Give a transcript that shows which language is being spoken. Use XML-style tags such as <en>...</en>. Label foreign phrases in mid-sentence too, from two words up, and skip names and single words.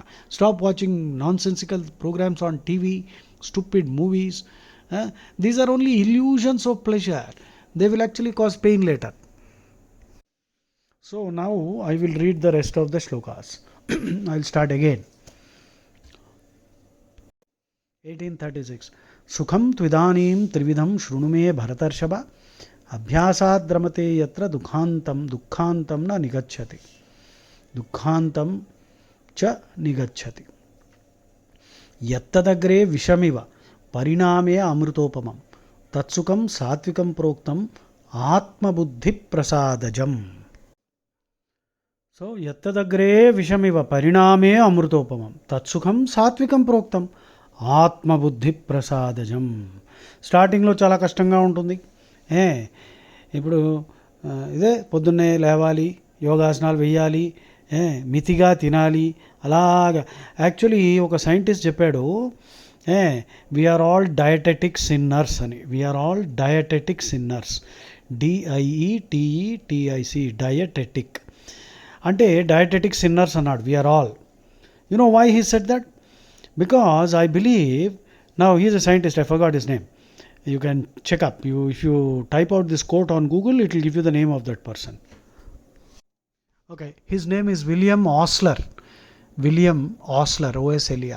<en>Stop watching nonsensical programs on TV, stupid movies. These are only illusions of pleasure. They will actually cause pain later. So now I will read the rest of the shlokas. I will start again. 1836.</en> <sa>सुखं त्विदानीं त्रिविधं शृणुमे भरतर्षभ अभ्यासाद् रमते यत्र दुःखान्तं न निगच्छति. दुःखान्तं च निगच्छति. यत्तदग्रे विषमिव परिणामे अमृतोपमम् तत्सुखं सात्त्विकं प्रोक्तम् आत्म बुद्धि प्रसादजम्. So यत्तदग्रे विषमिव परिणामे अमृतोपमम् तत्सुखं सात्त्विकं प्रोक्तम् ఆత్మ బుద్ధి ప్రసాదజం.</sa> <te>స్టార్టింగ్లో చాలా కష్టంగా ఉంటుంది. ఇప్పుడు ఇదే పొద్దున్నే లేవాలి, యోగాసనాలు వేయాలి, మితిగా తినాలి, అలాగా. యాక్చువల్లీ ఒక సైంటిస్ట్ చెప్పాడు,</te> <en>We are all dietetic sinners</en> <te>అని.</te> <en>We are all dietetic sinners, DIETETIC, dietetic అంటే dietetic sinners అన్నాడు. We are all. You know why he said that? Because I believe, now he is a scientist, I forgot his name. You can check up. If you type out this quote on Google, it will give you the name of that person. Okay, his name is William Osler. William Osler, OSLER.</en>